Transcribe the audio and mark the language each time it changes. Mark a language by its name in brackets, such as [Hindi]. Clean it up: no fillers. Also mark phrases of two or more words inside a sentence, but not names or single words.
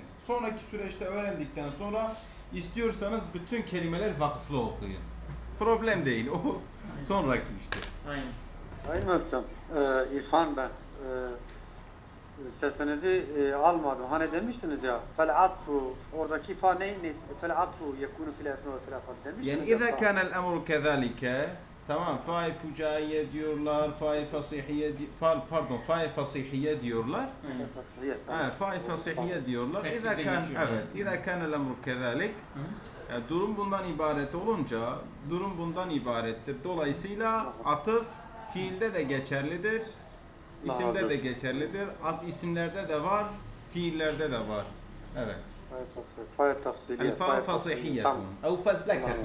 [Turkish] Sonraki süreçte öğrendikten sonra istiyorsanız bütün kelimeler vakıflı okuyun. Problem değil. O sonraki işte. Aynen. Sayın Müftüm, İrfan ben. Sesinizi almadım. Hani demiştiniz ya, fel atfu, oradaki fa neyse, [Arabic] فالعطف يكون في الأسماء وفي الأفعال [Turkish] demiştiniz. Yani [Arabic] اذا كان الامر كذلك [Turkish] tamam fa'i fucaiye diyorlar, fa'i fasihiye fa'i fasihiye diyorlar. Fa'i fasihiye diyorlar. Teknikte [Arabic] اذا كان [Turkish] geçiyor. evet, [Arabic] اذا كان الامر كذلك [Turkish] yani durum bundan ibaret olunca durum bundan ibarettir. Dolayısıyla atıf fiilde de geçerlidir. İsimde de geçerlidir. İsimlerde de var, fiillerde de var. Evet. Fa'yı tafsiliye. [Arabic] الفاء فصيحة. أو فذلكة.